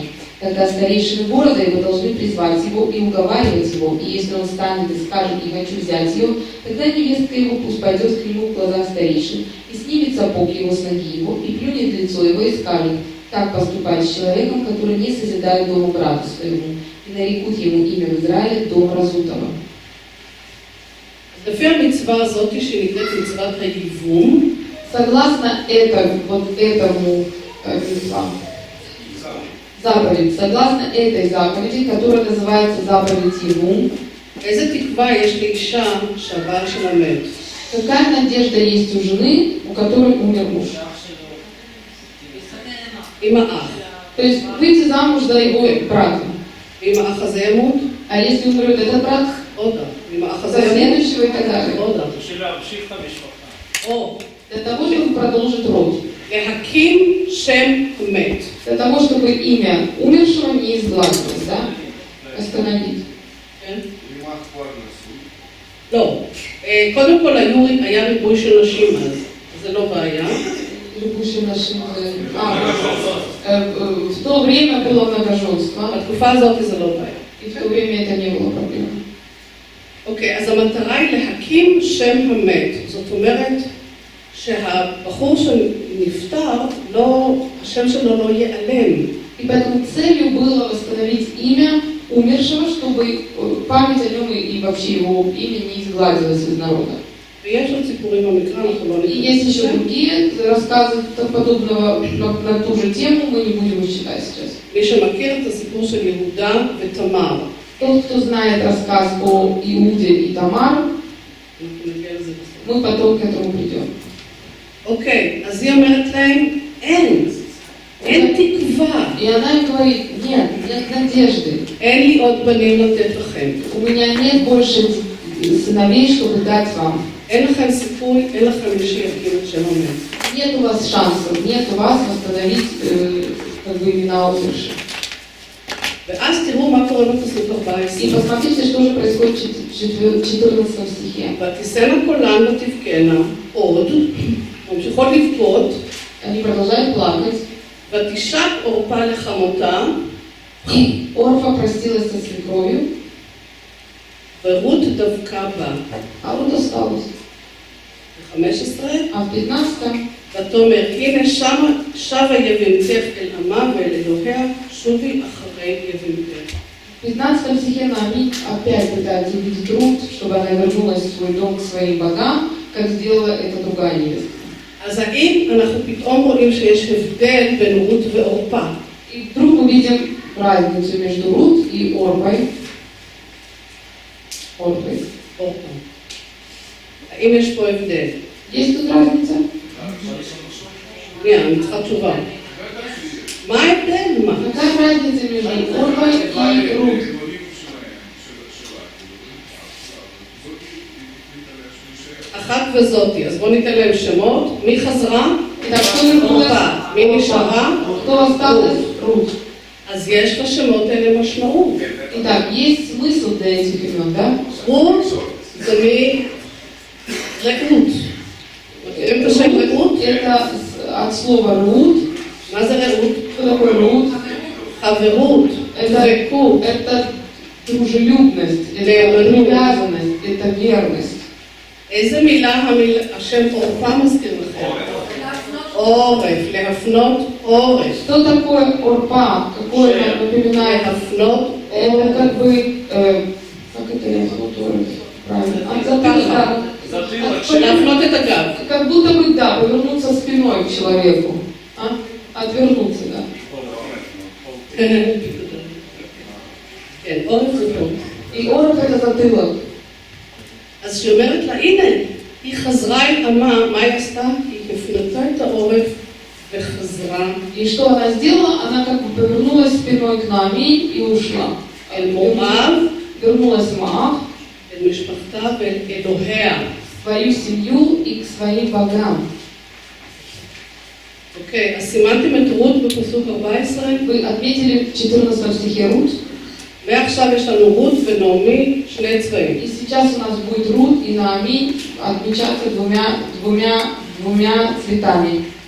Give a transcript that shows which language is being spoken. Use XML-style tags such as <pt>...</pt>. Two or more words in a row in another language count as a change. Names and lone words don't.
<ru>Тогда старейшины города его должны призвать его и уговаривать его, и если он встанет и скажет: не хочу взять ее, тогда невестка его пусть пойдет к нему в глаза старейшин, и снимет сапог его с ноги его, и плюнет лицо его, и скажет: так поступать с человеком, который не созидает дома брату своему, и нарекут ему имя в Израиле дом разутого.</ru> <he>לפי המצווה הזאת שנקראת מצוות הייבום,</he> <ru>согласно этому заповедь, согласно этой заповеди, которая называется заповедь Ивум,</ru> <he>איזה תקווה יש לאישה שהבעל שלה מת?</he> <ru>какая надежда есть у жены, у которой умер муж?</ru> <he>עם האח.</he> <ru>То есть выйти замуж за его брата.</ru> <he>ואם האח הזה ימות?</he> <ru>А если умрет этот брат,</ru> <he>עוד אח. ואם האח הזה</he> <ru>за</ru> <he>ימות?</he> <ru>следующего и так далее.</ru> <he>עוד אח. בשביל להמשיך את המשפחה. או</he> <ru>Для того, чтобы продолжить род.</ru> <he>להקים שם המת.</he> <ru>Для того, чтобы имя умершего не изгладилось, да? Остановить.</ru> <he>כן? לא. קודם כל היה ריבוי של נשים אז. זה לא בעיה.</he> <ru>Любуши наши... в то время было многоженство.</ru> <he>בתקופה הזאת זה לא בעיה.</he> <ru>И в то время это не было проблемой.</ru> <he>אוקיי, אז המטרה היא להקים שם המת. זאת אומרת שהבחור שנפטר, השם שלו לא ייעלם.</he> <ru>И поэтому целью было восстановить имя умершего, чтобы память о нем и вообще его имя не изгладилось из народа.</ru> <he>ויש עוד סיפורים במקרא, אנחנו לא</he> <ru>И есть еще другие рассказы подобного на ту же тему, мы не будем их читать сейчас.</ru> <he>מי שמכיר את הסיפור של יהודה ותמר.</he> <ru>Тот, кто знает рассказ о Иуде и Тамар, мы потом к этому придем.</ru> <he>אוקיי, אז היא אומרת להם, אין. אין תקווה.</he> <ru>И она им говорит, нет, нет надежды.</ru> <he>אין לי עוד בנים לתת לכם.</he> <ru>У меня нет больше сыновей, чтобы дать вам.</ru> <he>אין לכם סיכוי, אין לכם מי שיקים את שם המלך.</he> <ru>Нет у вас шансов, нет у вас восстановить как бы имена умерших.</ru> <he>ואז תראו מה קורה בפסוק 14.</he> <ru>И посмотрите, что же происходит в 14 стихе.</ru> <he>ותישאנה קולן ותבכנה עוד, ממשיכות לבכות,</he> <ru>Они продолжают плакать.</ru> <he>ותשק עורפה לחמותה,</he> <ru>И Орфа простилась со свекровью,</ru> <he>ורות דבקה בה.</he> <ru>а Рут осталась.</ru> <he>ב-15,</he> <ru>А в 15</ru> <he>ותאמר, הנה שבה יבימתך אל עמה ואל אלוהיה, שובי אחרי יבימתך.</he> <ru>В 15 стихе Наами опять пытается убедить Рут, чтобы она вернулась в свой дом к своим богам, как сделала это другая невестка.</ru> <he>אז האם אנחנו פתאום רואים שיש הבדל בין רות ועורפה?</he> <ru>И вдруг мы видим разницу между Рут и Орпой.</ru> <he>עורפה. האם יש פה הבדל?</he> <ru>Есть тут разница?</ru> <he>אני צריכה תשובה. מה ההבדל? מה?</he> <ru>Какая разница между Орпой и Рут?</ru> <he>אחת וזאתי, אז בואו ניתן להם שמות. מי חזרה?</he> <ru>Итак, кто вернулась?</ru> <he>עורפה. מי נשארה?</he> <ru>Кто осталась? Рут.</ru> <he>אז יש לשמות האלה משמעות.</he> <ru>Итак, есть смысл для этих имен, да?</ru> <he>רות זה מרעות. מכירים את השם רעות?</he> <ru>Это от слова «рут».</ru> <he>מה זה רעות?</he> <ru>Что такое «рут»?</ru> <he>חברות, דבקות.</he> <ru>Это дружелюбность, это привязанность, это верность.</ru> <he>איזה מילה השם עורפה מזכיר לכם? עורף, להפנות עורף.</he> <ru>Что такое «орпа»? Какое нам напоминает?</ru> <he>להפנות</he> <ru>Это</ru> <he>עורף.</he> <ru>как бы... как это</ru> <he>«להפנות עורף»?</he> <ru>Правильно. От затылка.</ru> <he>להפנות את הגב.</he> <ru>Как будто бы, да, повернуться спиной к человеку. А? Отвернуться, да.</ru> <he>כן, עורף זה פה.</he> <ru>И «орф» это затылок.</ru> <he>אז שהיא אומרת לה, הנה, היא חזרה אל עמה, מה היא עשתה? היא הפנתה את העורף וחזרה</he> <ru>И что она сделала? Она как бы повернулась спиной к Наами и ушла.</ru> <he>אל מואב,</he> <ru>Вернулась в Моав,</ru> <he>אל משפחתה ואל אלוהיה.</he> <ru>в свою семью и к своим богам.</ru> <he>אוקיי, אז סימנתם את רות בפסוק 14?</he> <ru>Вы отметили в 14 стихе Рут.</ru> <he>מעכשיו יש לנו רות ונעמי, שני צבעים.</he> <ru>И сейчас у нас будет Рут и Наами отмечаться двумя цветами.</ru>